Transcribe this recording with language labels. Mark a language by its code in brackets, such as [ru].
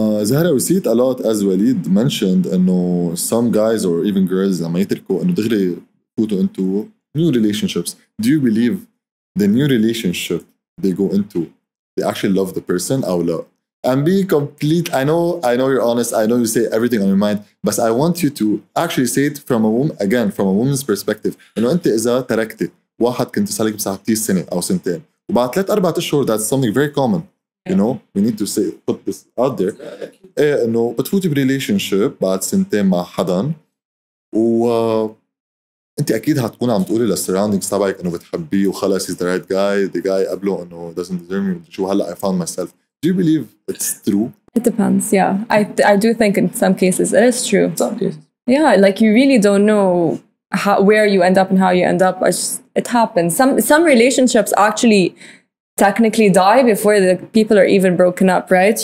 [en] Zahra, we see it a lot as Walid mentioned انه some guys or even girls [ar] لما يتركوا انه دغري يفوتوا [en] into new relationships. Do you believe the new relationship they go into they actually love the person or لا? And be complete. I know you're honest. I know you say everything on your mind, but I want you to actually say it from a woman again, from a woman's perspective. [ar] إنه أنت إذا تركتي واحد كنت صار لك مساعدتيه سنة أو سنتين وبعد 3-4 أشهر [en] that's something very common. You know, we need to put this out there. [ar] إيه إنه بتفوتي بريليشنشيب بعد سنتين مع حدا أنت أكيد هتكون عم تقولي للسراوندينجز تبعك إنه بتحبيه وخلص [en] he's the right guy. The guy قبله إنه doesn't deserve me. [ar] شو هلا [en] I found myself. Do you believe it's true? It depends, yeah. I do think in some cases it is true. Some cases. Yeah, like you really don't know where you end up and how you end up. It happens. Some relationships actually technically die before the people are even broken up, right?